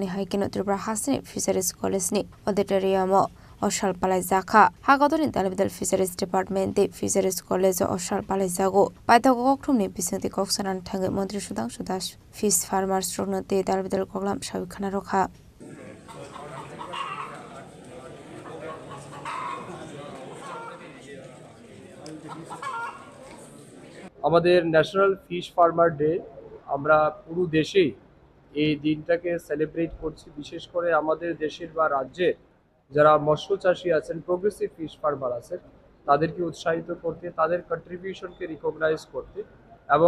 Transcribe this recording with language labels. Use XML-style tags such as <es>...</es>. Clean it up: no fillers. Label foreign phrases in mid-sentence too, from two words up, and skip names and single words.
<trp>haikino Tripura Hasni Fisheries College ni auditorium Oshal palai jakha hagodoni dalbidal Fisheries Department de Fisheries College Oshal palai jago paita gokthumni bisingti koksanan thangai Mantri Sudhanshu Das</trp> <en>Fish Farmers</en> <trp>rokno de dalbidal koklam sabikhana rokha</trp> <bn>আমাদের</bn> <en>National Fish Farmer Day</en> <bn>আমরা পুরো দেশেই এই দিনটাকে সেলিব্রেট করছি বিশেষ করে আমাদের দেশের বা রাজ্যের যারা মৎস্য চাষী আছেন</bn> <en>progressive fish farmer</en> <bn>আছেন তাদেরকে উৎসাহিত করতে তাদের কন্ট্রিবিউশনকে রিকগনাইজ করতে এবং</bn>